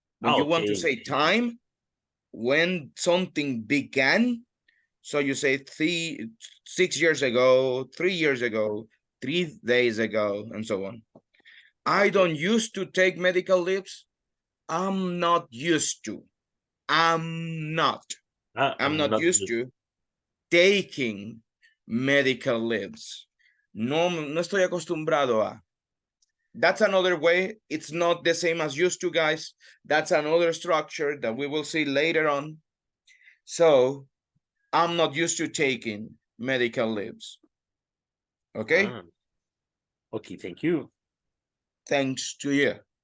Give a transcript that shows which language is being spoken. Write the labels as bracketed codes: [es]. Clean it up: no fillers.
[en] When you want to say time, when something began, so you say 6 years ago, 3 years ago, 3 days ago, and so on. I don't used to take medical leaves. I'm not used to. I'm not used to taking medical leaves. [es] No estoy acostumbrado a. [en] That's another way. It's not the same as used to, guys. That's another structure that we will see later on. So I'm not used to taking medical leaves. Okay? Okay, thank you. Thanks to you.